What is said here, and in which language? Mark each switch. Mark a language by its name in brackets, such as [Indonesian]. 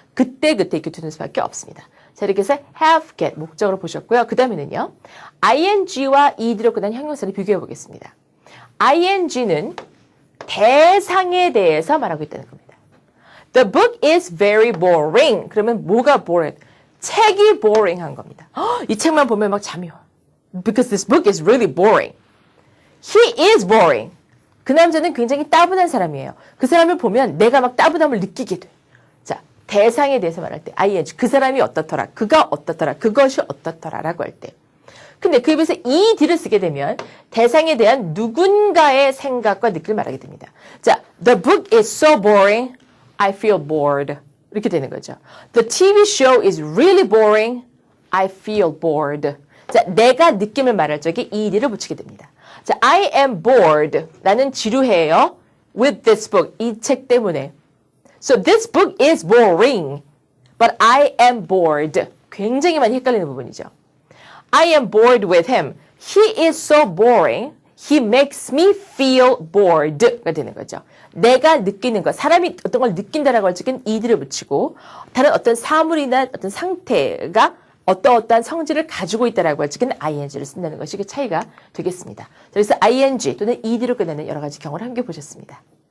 [Korean] 그때 이렇게 두는 수밖에 없습니다. 자, 이렇게 해서 have, get 목적으로 보셨고요. 그 다음에는요. ing와 ed로 끝난 형용사를 비교해 보겠습니다. ing는 대상에 대해서 말하고 있다는 겁니다. [English] The book is very boring. [Korean] 그러면 뭐가 [English] boring? [Korean] 책이 boring한 겁니다. 이 책만 보면 막 잠이 와. [English] Because this book is really boring. He is boring. [Korean] 그 남자는 굉장히 따분한 사람이에요. 그 사람을 보면 내가 막 따분함을 느끼게 돼. 자, 대상에 대해서 말할 때 ing. 그 사람이 어떻더라. 그가 어떻더라. 그것이 어떻더라. 라고 할 때. 근데 그 입에서 ed를 쓰게 되면 대상에 대한 누군가의 생각과 느낌을 말하게 됩니다. [English] 자, the book is so boring. I feel bored. 이렇게 되는 거죠. The TV show is really boring. I feel bored. [Korean] 자, 내가 느낌을 말할 적에 ed를 붙이게 됩니다. [English] 자, I am bored. [Korean] 나는 지루해요. [English] With this book. [Korean] 이 책 때문에. [English] So this book is boring. But I am bored. [Korean] 굉장히 많이 헷갈리는 부분이죠. [English] I am bored with him. He is so boring. He makes me feel bored가 되는 거죠. [Korean] 내가 느끼는 것, 사람이 어떤 걸 느낀다라고 할 적엔 ed를 붙이고 다른 어떤 사물이나 어떤 상태가 어떠한 성질을 가지고 있다라고 할 적에는 ing를 쓴다는 것이 그 차이가 되겠습니다. 그래서 ing 또는 ed로 끝내는 여러 가지 경우를 함께 보셨습니다.